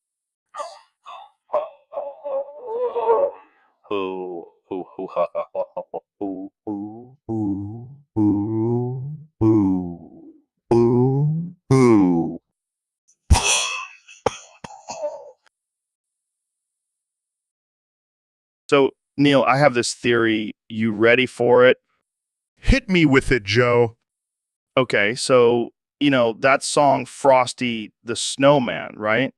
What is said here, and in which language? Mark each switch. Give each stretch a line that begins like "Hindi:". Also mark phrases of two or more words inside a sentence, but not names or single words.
English: Ho, ho, ho, ha, ha, ha, ha, ha, ho, ho, ho, ho, ho, ho, ho. So, Neil, I have this theory. You ready for it? Hit me with it, Joe. Okay, so, that song Frosty the Snowman, right?